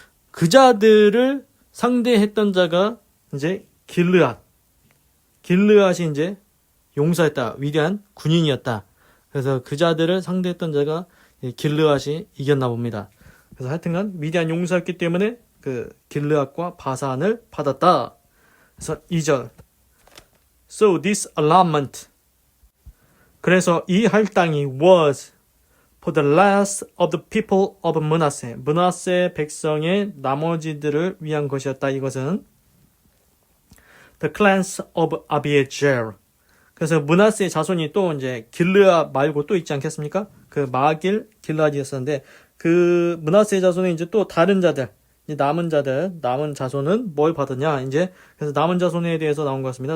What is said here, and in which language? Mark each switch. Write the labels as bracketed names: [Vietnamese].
[Korean] 그자들을 상대했던 자가 이제 길르앗이 이제 용사였다. 위대한 군인이었다. 그래서 그자들을 상대했던 자가 길르앗이 이겼나 봅니다. 그래서 하여튼간 위대한 용사였기 때문에 그 길르앗과 바산을 받았다. 그래서 2절. [English] So this allotment. [Korean] 그래서 이 할당이 [English] was for the last of the people of Manasseh. [Korean] 므낫세 백성의 나머지들을 위한 것이었다. 이것은 [English] the clans of Abiezer. [Korean] 그래서 므낫세의 자손이 또 이제 길르앗 말고 또 있지 않겠습니까? 그 마길 길르앗이었었는데 그 므낫세의 자손은 이제 또 다른 자들, 이제 남은 자손은 뭘 받았냐? 이제 그래서 남은 자손에 대해서 나온 것 같습니다.